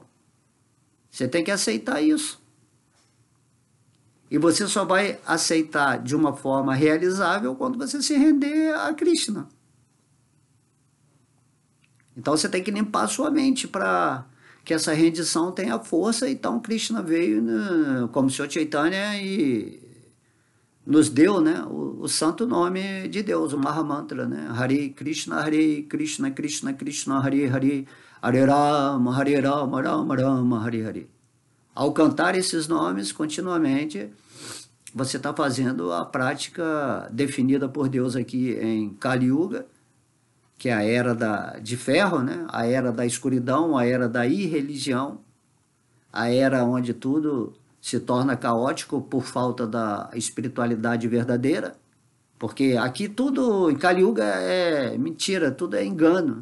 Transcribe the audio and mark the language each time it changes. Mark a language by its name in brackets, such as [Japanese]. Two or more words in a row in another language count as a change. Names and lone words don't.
[Portuguese] Você tem que aceitar isso. E você só vai aceitar de uma forma realizável quando você se render a Krishna. Então você tem que limpar a sua mente para que essa rendição tenha força. Então Krishna veio, como Senhor Chaitanya, e nos deu, né, o santo nome de Deus, o Mahamantra, né? Hare Krishna, Krishna Krishna, Hare Hare, Hare Rama, Rama Rama, Hare Hare. Ao cantar esses nomes continuamente, você está fazendo a prática definida por Deus aqui em Kali Yuga, que é a era de ferro, né? A era da escuridão, a era da irreligião, a era onde tudo se torna caótico por falta da espiritualidade verdadeira, porque aqui tudo, em Kali Yuga, é mentira, tudo é engano.